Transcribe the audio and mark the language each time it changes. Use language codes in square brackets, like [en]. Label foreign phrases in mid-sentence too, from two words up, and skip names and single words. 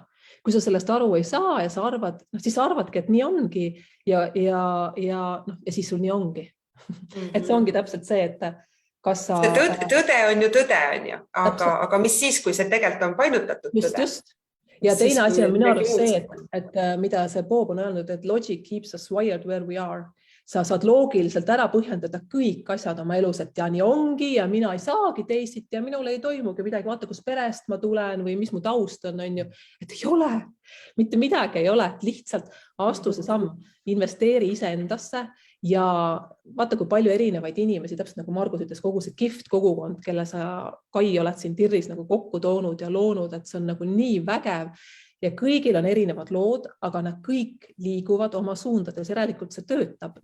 [et] Kui sa sellest aru ei saa ja sa arvad, siis arvadki, et nii ongi ja siis sul nii ongi. Et see ongi täpselt see, et kas sa... Tõde on ju tõde, on ju, aga mis siis, kui see tegelikult on painutatud tõde? Just. ja Siis, teine asi kui on minu midagi arust muud see, et mida see Bob on öelnud, et [en] logic keeps us wired where we are. [et] Sa saad loogiliselt ära põhjendada kõik asjad oma elus, et ja nii ongi ja mina ei saagi teisiti ja minul ei toimugi midagi, vaata, kus perest ma tulen või mis mu taust on ju, et ei ole, mitte midagi ei ole, et lihtsalt astu see samm, investeeri iseendasse ja vaata, kui palju erinevaid inimesi, täpselt nagu Margus ütles, kogu see kihvt kogukond, kelle sa, Kai, oled siin Tirris nagu kokku toonud ja loonud, et see on nagu nii vägev ja kõigil on erinevad lood, aga nad kõik liiguvad oma suundades, järelikult see töötab.